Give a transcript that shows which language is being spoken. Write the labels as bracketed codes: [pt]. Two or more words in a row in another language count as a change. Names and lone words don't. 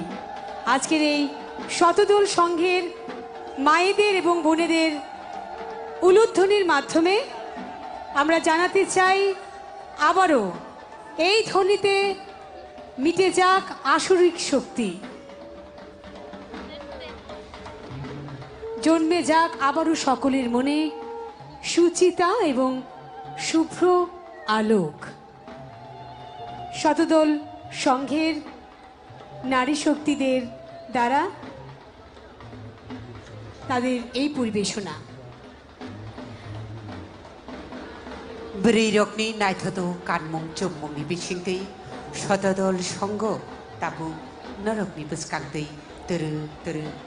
[bn] আজকের এই শতদল সংঘের মায়েদের এবং বোনেদের উলুধ্বনির মাধ্যমে আমরা জানাতে চাই আবারও এই ধ্বনিতে মিটে যাক আসরিক শক্তি, জন্মে যাক আবারও সকলের মনে সুচিতা এবং শুভ্র আলোক। শতদল সংঘের নারী শক্তিদের দ্বারা তাদের এই পরিবেশনা [trp] ब्रैरकनि नायथतो कानमुं चुम्मुंनि बिसिंतै शतदल संघ ताबु नरकनि बुसखांतै तोरो तोरो